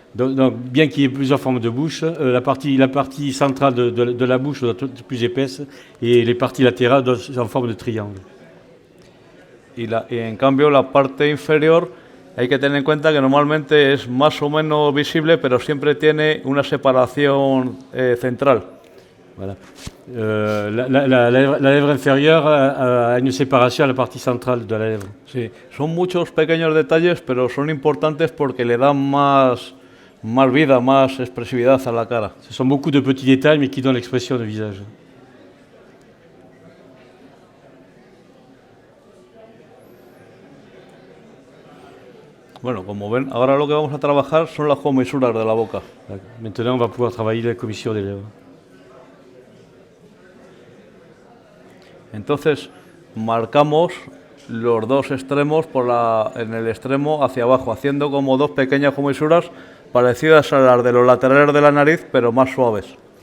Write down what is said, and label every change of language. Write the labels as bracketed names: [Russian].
[French] Donc, bien qu'il y ait plusieurs formes de bouche, la partie centrale de la bouche doit être plus épaisse et les parties latérales doivent être en forme de triangle. [Spanish] Y en cambio la parte inferior hay que tener en cuenta que normalmente es más o menos visible, pero siempre tiene una separación central. [French] Voilà. La lèvre inférieure a une séparation à la partie centrale de la lèvre. [Spanish] Sí, son muchos pequeños detalles, pero son importantes porque le dan más vida, más expresividad a la cara. [French] Ce sont beaucoup de petits détails, mais qui donnent l'expression du visage. [Spanish] Bueno, como ven, ahora lo que vamos a trabajar son las comisuras de la boca. [French] Maintenant, on va pouvoir travailler la commissure des lèvres. [Spanish] Entonces, marcamos los dos extremos en el extremo hacia abajo, haciendo como dos pequeñas comisuras parecidas a las de los laterales de la nariz, pero más suaves.